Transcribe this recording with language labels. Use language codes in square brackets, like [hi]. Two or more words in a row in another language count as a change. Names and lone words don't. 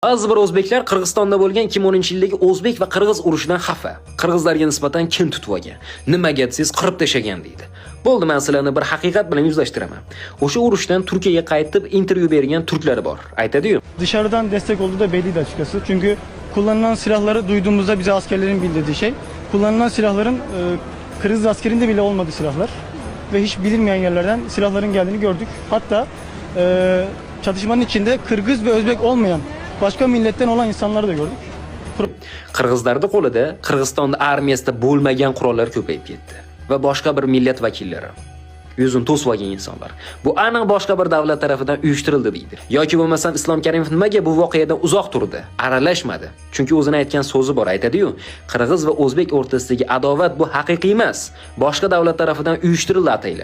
[uz] Ba'zi bir o'zbeklar Qirg'izistonda bo'lgan 2010-yildagi o'zbek va qirg'iz urushidan xafa. Qirg'izlarga nisbatan kin tutib olgan. Nimaga siz qirib tashagan deydi. Bo'ldi, men sizlarni bir haqiqat bilan yuzlashtiraman. O'sha urushdan Turkiyaga qaytib intervyu bergan turklar bor. Aytadi-yu. [tr] Dışarıdan destek olduğu da belliydi açıkçası. Çünkü kullanılan silahları duyduğumuzda bize askerlerin bildirdiği şey, kullanılan silahların Kırgız askerinde bile olmadığı silahlar ve hiç bilinmeyen yerlerden silahların geldiğini gördük. Hatta çatışmanın içinde Kırgız ve Özbek olmayan başka milletten olan insanları da gördük. [uz] Qirg'izlarning qo'lida Qirg'iziston armiyasida bo'lmagan qurollar ko'payib ketdi va boshqa bir millat vakillari yuzini to'sib olgan insonlar. Bu aniq boshqa bir davlat tomonidan uyushtirildi deydi. Yoki bo'lmasam Islom Karimov nimaga bu voqeadan uzoq turdi, aralashmadi? Chunki o'zini aytgan so'zi bor, aytadi-yu, Qirg'iz va o'zbek o'rtasidagi adovat bu haqiqiy emas, boshqa davlat tomonidan uyushtirildi ataylab.